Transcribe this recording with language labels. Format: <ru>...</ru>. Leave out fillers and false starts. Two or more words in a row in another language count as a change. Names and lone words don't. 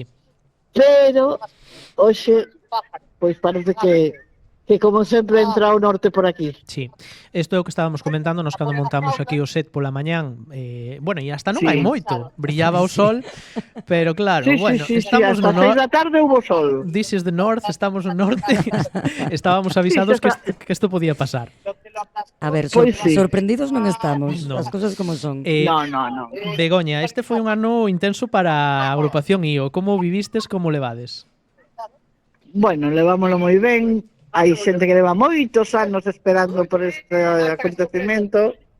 <gl>pero hoxe, pois parece que como sempre entra o norte por aquí. Sí, isto é o que estábamos comentando nos cando montamos aquí o set pola mañán. Bueno, e hasta non Sí. hai moito. Brillaba o sol, pero claro, Sí, bueno, estamos hasta no 6 da tarde hubo sol.</gl> <en>This is the north,</en> <gl>estamos no norte. Estábamos avisados que isto podía pasar. A ver, Pois sí. sorprendidos non estamos, No. as cousas como son. No. Begoña, este foi un ano intenso para a agrupación IO. Como vivistes, como levades? Bueno, levámoslo moi ben. Hai xente que leva moitos anos esperando por este acontecimento.</gl>